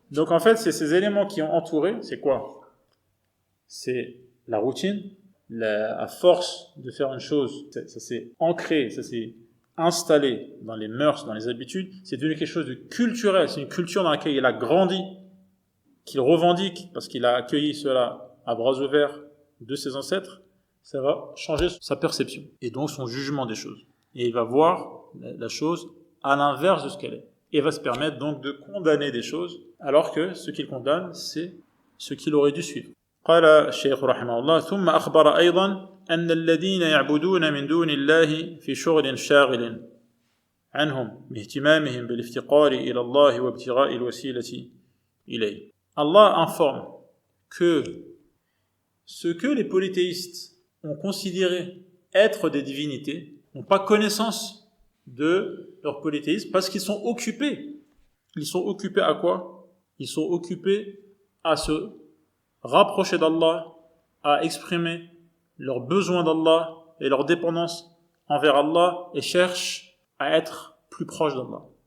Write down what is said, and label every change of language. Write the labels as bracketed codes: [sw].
[fr] Donc en fait, c'est ces éléments qui ont entouré, c'est quoi? C'est la routine, à force de faire une chose, ça s'est ancré, ça s'est installé dans les mœurs, dans les habitudes, c'est devenu quelque chose de culturel, c'est une culture dans laquelle il a grandi, qu'il revendique, parce qu'il a accueilli cela à bras ouverts de ses ancêtres, ça va changer sa perception, et donc son jugement des choses. Et il va voir la chose à l'inverse de ce qu'elle est. Et va se permettre donc de condamner des choses, alors que ce qu'il condamne, c'est ce qu'il aurait dû suivre. [ar] قال الشيخ رحمه الله ثم أخبر أيضا أن الذين يعبدون من دون الله في شغل شاغل عنهم باهتمامهم بالافتقار إلى الله وابتغاء الوسيلة إليه. [fr] Allah informe que ce que les polythéistes ont considéré être des divinités n'ont pas connaissance de leur polythéisme parce qu'ils sont occupés. Ils sont occupés à quoi? Ils sont occupés à se rapprocher d'Allah, à exprimer leurs besoins d'Allah et leur dépendance envers Allah et cherchent à être plus proches d'Allah.